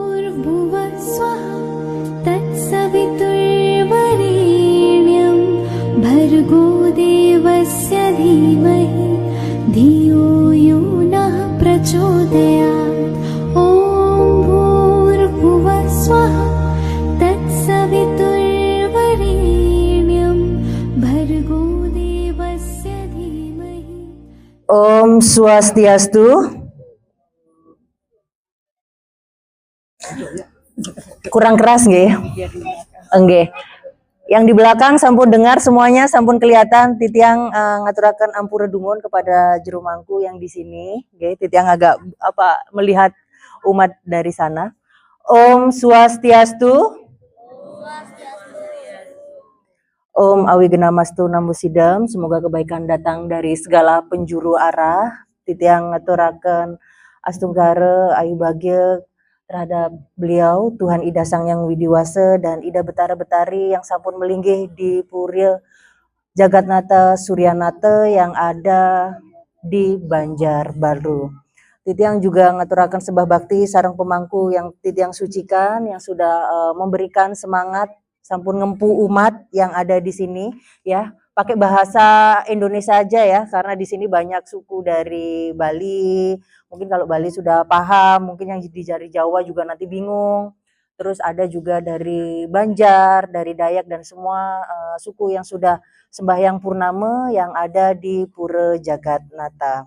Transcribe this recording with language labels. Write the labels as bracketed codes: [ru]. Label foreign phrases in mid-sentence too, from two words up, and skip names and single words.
[sa] भूर्भुवः स्वः तत्सवितुर्वरेण्यं भर्गो देवस्य धीमहि धियो यो नः प्रचोदयात्। ॐ भूर्भुवः स्वः तत्सवितुर्वरेण्यं भर्गो देवस्य धीमहि। [ban] Om Swastiastu. [id] Kurang keras nggih? Nggih. Yang di belakang sampun dengar semuanya, sampun kelihatan. [ban] Titiang ngaturaken ampura dumun kepada jero mangku [id] yang di sini. Nggih, Titiang agak melihat umat dari sana. [ban] Om Swastiastu. [sa] Om Awigena-mastu Namusidam. [id] Semoga kebaikan datang dari segala penjuru arah. [ban] Titiang ngaturaken astunggara ayu bagya [id] terhadap beliau Tuhan Ida Sang Yang Widiwasa dan Ida Betara Betari yang [ban] sampun melinggih [id] di Purya Jagatnata Suryanata yang ada di Banjarbaru. [ban] Titiang juga ngaturaken sembah bakti sareng pemangku [id] yang Titiang sucikan yang sudah memberikan semangat [ban] sampun ngempu [id] umat yang ada di sini ya. Pakai bahasa Indonesia aja ya, karena di sini banyak suku dari Bali. Mungkin kalau Bali sudah paham, mungkin yang di jari Jawa juga nanti bingung. Terus ada juga dari Banjar, dari Dayak dan semua suku yang sudah sembahyang purnama yang ada di Pura Jagatnata.